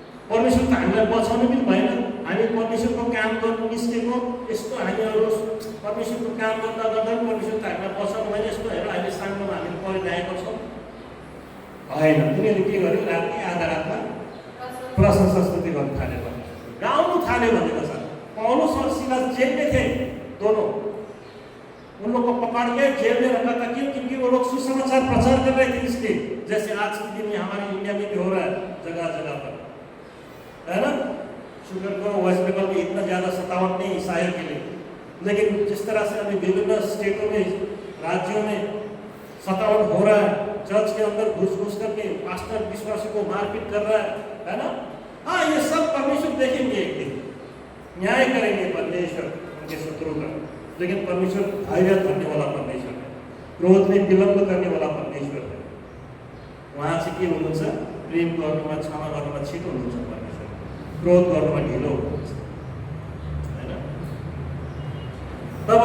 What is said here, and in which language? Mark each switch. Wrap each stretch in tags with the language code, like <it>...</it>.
<ne>परमेश्वर त हामीलाई बचाउनु पनि भएन, हामी परमेश्वरको काम गर्नु निस्केको, यस्तो हामीहरू परमेश्वरको काम गर्दा गर्दा परमेश्वर त हामीलाई बचाउनु भएन, यस्तो हेर अहिले साङ्गोमा हामीले परिरहेको छौँ होइन। तिनीहरूले के गर्यो? राति आधा रातमा प्रशंसा स्तुति गर्न थाल्यो, गाउनु थाल्यो भनेको छ।</ne> <hi>पौलुस और सिलास जेल में थे दोनों, उन लोग को पकड़ के जेल में रखा था। क्यों? क्योंकि वो लोग सुसमाचार प्रचार कर रहे थे इसलिए, जैसे आज के दिन में हमारे इंडिया में भी हो रहा है जगह जगह पर, है ना? शुगर को वेस्ट बंगाल में इतना ज़्यादा सतावट नहीं ईसाइयों के लिए, लेकिन जिस तरह से अभी विभिन्न स्टेटों में, राज्यों में सतावट हो रहा है, चर्च के अंदर घुस करके पास्टर विश्वासी को मारपीट कर रहा है ना? हाँ, ये सब परमेश्वर देखेंगे, एक दिन न्याय करेंगे परमेश्वर उनके शत्रु का। लेकिन परमेश्वर धैर्य धरने वाला परमेश्वर है, क्रोध में विलम्ब करने वाला परमेश्वर है।</hi> <ne>वहाँ से के हुनुहुन्छ? प्रेम गर्नुमा, क्षमा गर्नुमा छिटो हुनुहुन्छ परमेश्वर, क्रोध गर्नुमा ढिलो हुनुहुन्छ, हैन? तब</ne>